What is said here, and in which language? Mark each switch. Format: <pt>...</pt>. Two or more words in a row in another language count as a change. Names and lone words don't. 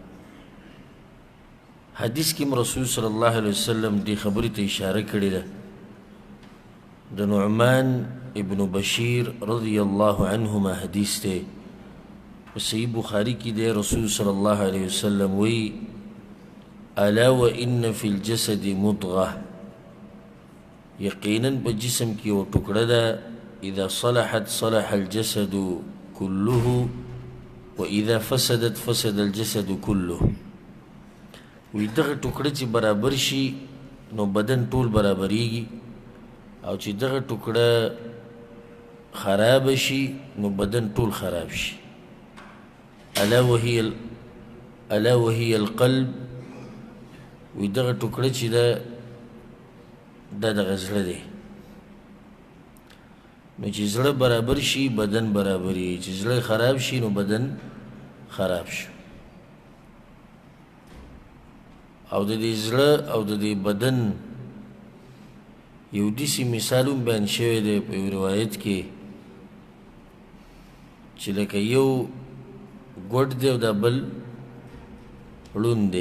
<ps>حدیث کې رسول</ps> <ar>صلی الله علیه وسلم</ar> <ps>دې خبرې ته اشاره کړې ده. د نعمان ابن بشیر</ps> <ar>رضی الله عنهما</ar> <ps>حدیث دی، په صحیح بخاري کې دی.</ps> <ar>رسول صلی الله علیه وسلم وی الا وان فی الجسد مضغه،</ar> <ps>یقینا په جسم کې یو ټوکړه ده،</ps> <ar>اذا صلحت صلح الجسد كله واذا فسدت فسد الجسد كله.</ar> <ps>وی دغه ټوکړه چې برابر شي نو بدن ټول برابریږي، او چې دغه ټوکړه خراب شي نو بدن ټول خراب شي.</ps> <ar>الا وهي القلب،</ar> <ps>وی دغه ټوکړه چې ده دا دغه زړه دی. نو چې زړه برابر شي بدن برابري، چې زړه خراب شي نو بدن خراب شي. او د دې زړه او د دې بدن یو داسې مثال هم بیان شوی دی په یو روایت کې چې لکه یو ګوډ دی او دا بل ړوند دی.</ps>